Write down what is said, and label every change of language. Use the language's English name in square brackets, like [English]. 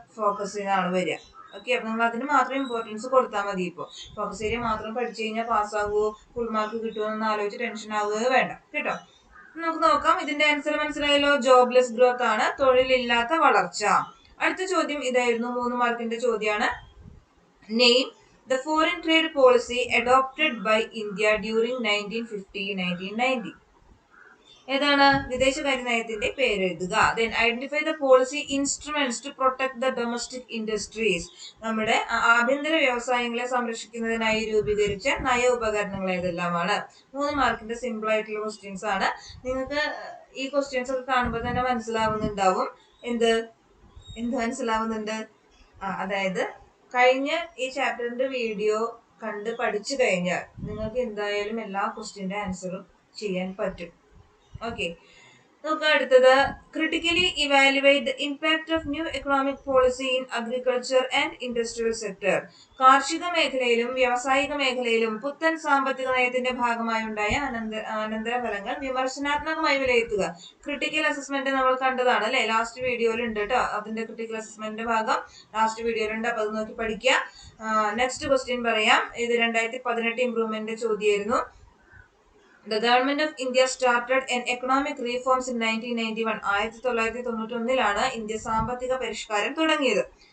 [Malayalam] Focus നിന്നാണ് വരിക. Okay, അപ്പൊ നമ്മൾ അതിന് മാത്രം ഇമ്പോർട്ടൻസ് കൊടുത്താൽ മതി. ഇപ്പോൾ ഫോക്കസ് ഏരിയ മാത്രം പഠിച്ചു കഴിഞ്ഞാൽ പാസ്സാകുമോ, ഫുൾ മാർക്ക് കിട്ടുമോ എന്ന് ആലോചിച്ച് ടെൻഷൻ ആവുക വേണ്ട കേട്ടോ. നമുക്ക് നോക്കാം. ഇതിന്റെ ആൻസർ മനസ്സിലായല്ലോ. ജോബ്ലെസ് ഗ്രോത്ത് ആണ്, തൊഴിലില്ലാത്ത വളർച്ച. അടുത്ത ചോദ്യം ഇതായിരുന്നു, 3 മാർക്കിന്റെ ചോദ്യമാണ്. [English] Name the foreign trade policy adopted by India during 1950-1990. [Malayalam] ഏതാണ്? വിദേശകാര്യ നയത്തിന്റെ പേരെഴുതുക. [English] Then identify the policy instruments to protect the domestic industries. [Malayalam] നമ്മുടെ ആഭ്യന്തര വ്യവസായങ്ങളെ സംരക്ഷിക്കുന്നതിനായി രൂപീകരിച്ച നയ ഉപകരണങ്ങൾ ഏതെല്ലാമാണ്? 3 മാർക്കിന്റെ സിമ്പിൾ ആയിട്ടുള്ള ക്വസ്റ്റ്യൻസ് ആണ്. നിങ്ങൾക്ക് ഈ ക്വസ്റ്റ്യൻസ് ഒക്കെ കാണുമ്പോൾ തന്നെ മനസ്സിലാവുന്നുണ്ടാവും. എന്ത് മനസ്സിലാവുന്നുണ്ട്? അതായത് കഴിഞ്ഞ ഈ ചാപ്റ്ററിന്റെ വീഡിയോ കണ്ട് പഠിച്ചു കഴിഞ്ഞാൽ നിങ്ങൾക്ക് എന്തായാലും എല്ലാ ക്വസ്റ്റ്യന്റെ ആൻസറും ചെയ്യാൻ പറ്റും. ഓക്കെ, നോക്കുക അടുത്തത് [English] Critically evaluate the impact of new economic policy in agriculture and industrial sector. [Malayalam] കാർഷിക മേഖലയിലും വ്യാവസായിക മേഖലയിലും പുത്തൻ സാമ്പത്തിക നയത്തിന്റെ ഭാഗമായുണ്ടായ അനന്തരഫലങ്ങൾ വിമർശനാത്മകമായി വിലയിരുത്തുക. ക്രിട്ടിക്കൽ അസസ്മെന്റ് നമ്മൾ കണ്ടതാണ് അല്ലെ, ലാസ്റ്റ് വീഡിയോയിൽ ഉണ്ട് കേട്ടോ. അതിന്റെ ക്രിട്ടിക്കൽ അസസ്മെന്റിന്റെ ഭാഗം ലാസ്റ്റ് വീഡിയോയിലുണ്ട്, അപ്പൊ അത് നോക്കി പഠിക്കുക. നെക്സ്റ്റ് ക്വസ്റ്റ്യൻ പറയാം. ഇത് 2018 improvement ചോദ്യമായിരുന്നു. [English] The government of India started an economic reforms in 1991. [Malayalam] 1991 India സാമ്പത്തിക പരിഷ്കാരം തുടങ്ങിയത്.